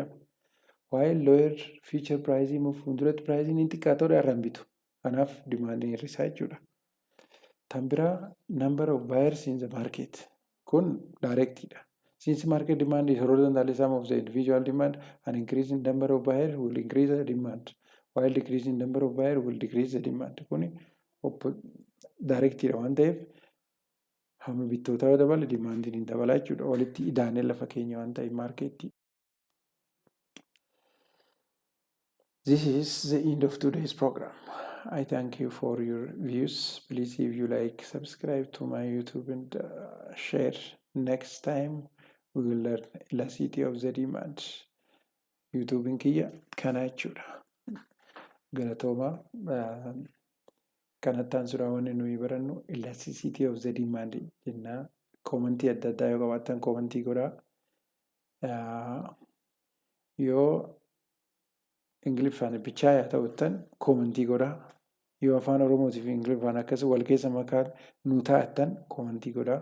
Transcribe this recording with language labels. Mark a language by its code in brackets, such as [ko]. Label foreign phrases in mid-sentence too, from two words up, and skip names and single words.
[en] While lower future price [om] immoo fuulduratti piraayisiin hin xiqqaatudha har'a hin bitu. Kanaaf dimaandiin hir'isaa jechuudha. Tan biraa [en] number of buyers in the market. [om] Kun directidha. [en] Since market demand is lower than the sum of the individual demand, an increase in number of buyers will increase the demand, while decreasing number of buyers will decrease the demand. [om] Kuni directidha waan ta'eef hamma bittootaa yoo dabale dimaandiin hin dabalaa jechuudha. Walitti idaanee lafa keenya waan ta'eef maarkeetti. [en] This is the end of today's program. I thank you for your views. Please, if you like, subscribe to my YouTube and share. Next time we will learn elasticity of the demand. [om] YouTube in Kia kana jechuudha. Galatooma. Kanatti aansuudhaan wanni nuyi barannu [en] elasticity of the demand [om] jennaa. Koomantii adda addaa yoo qabaattan koomantii godhaa. Yoo Ingiliffaan bichaa yaa ta'uttan koomantii godhaa. Yoo afaan Oromootii fi Ingiliffaan akkas wal keessa makaan nu taa'attan koomantii godhaa.